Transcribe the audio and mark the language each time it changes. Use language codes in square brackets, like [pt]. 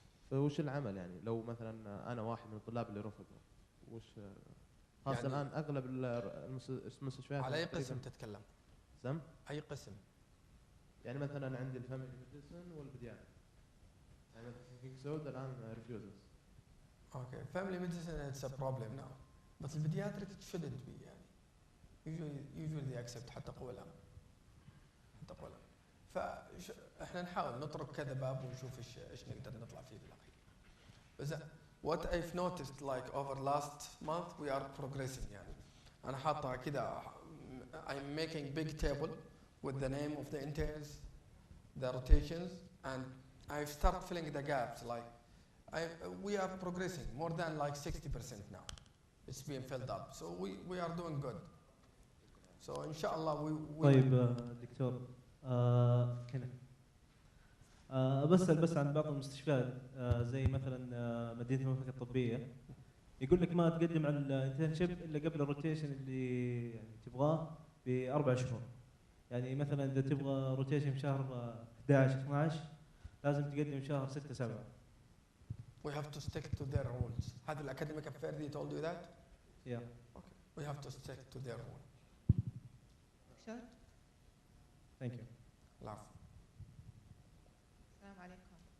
[ar] فوش العمل يعني لو مثلا انا واحد من الطلاب اللي رفضوا، وش خاصه يعني الان اغلب المستشفيات على اي قسم تتكلم؟ سم؟ اي قسم؟ يعني مثلا عندي الفاميلي ميديسن والبديان، يعني مثلا كينج سعود الان refuses. [en] Okay, family medicine it's a problem now, but the pediatric it shouldn't be [ar] يعني. [en] Usually they accept [ar] حتى قوى الأمن. فاحنا نحاول نطرق كذا باب ونشوف ايش نقدر نطلع فيه بالأخير. بس [en] what I've noticed like over last month we are progressing [ar] يعني. أنا حاطها كذا [en] I'm making big table with the name of the interns, the rotations, and I've started filling the gaps like. We are progressing more than like 60% now. It's being filled up, so we are doing good. So inshallah we. [ar] طيب دكتور كنا بسأل عن بعض المستشفيات زي مثلا مدينة المملكة الطبية، يقول لك ما تقدم على الانترنشيب الا قبل الروتيشن اللي يعني تبغاه ب4 شهور. يعني مثلا اذا تبغى روتيشن في شهر 11 12 لازم تقدم شهر 6 7. [en] We have to stick to their rules. [ar] هذا الأكاديميك أفير [en] they told you that? Yeah. Okay. We have to stick to their rule. [ar] دكتور. [en] Thank you. [ar] العفو. السلام عليكم.